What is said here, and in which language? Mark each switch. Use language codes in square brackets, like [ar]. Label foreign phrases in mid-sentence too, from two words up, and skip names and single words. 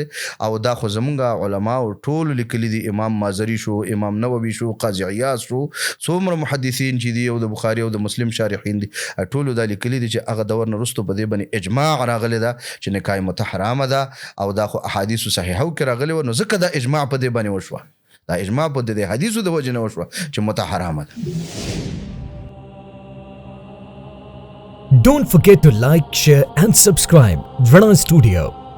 [ps] او دا خو زمونږ علماو ټولو لیکلي دي، امام مازري شو، امام نووي شو، قاضي عیاض شو، څومره محدثین چې دي او د بخاري او د مسلم شارحین دي، ټولو دا لیکلي دي چې هغه دور نه وروسته په دې باندې اجماع راغلی ده چې نکاح متعه حرامه ده، او دا خو احادیثو صحیحو کې راغلی و، نو ځکه دا اجماع په دې باندې وشوه. دا اجماع په دې حدیثو د وجې نه وشوه چې متعه حرامه ده. [en] Don't forget to like, share and subscribe Rana Studio.